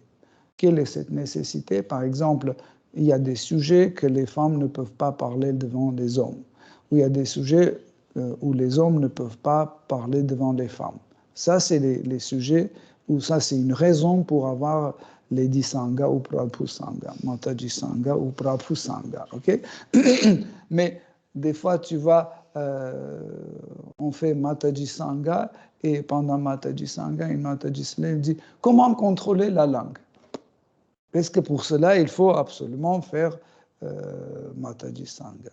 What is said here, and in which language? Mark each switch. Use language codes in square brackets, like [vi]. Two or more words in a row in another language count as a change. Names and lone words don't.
[fr] Quelle est cette nécessité? Par exemple, il y a des sujets que les femmes ne peuvent pas parler devant les hommes, ou il y a des sujets où les hommes ne peuvent pas parler devant les femmes. Ça, c'est les sujets où ça, c'est une raison pour avoir Lady Sangha ou Prabhu Sangha, Mataji Sangha ou Prabhu Sangha, ok? Mais des fois, tu vois, on fait Mataji Sangha et pendant Mataji Sangha, une Mataji Slave dit comment contrôler la langue? Est-ce que pour cela, il faut absolument faire Mataji Sangha?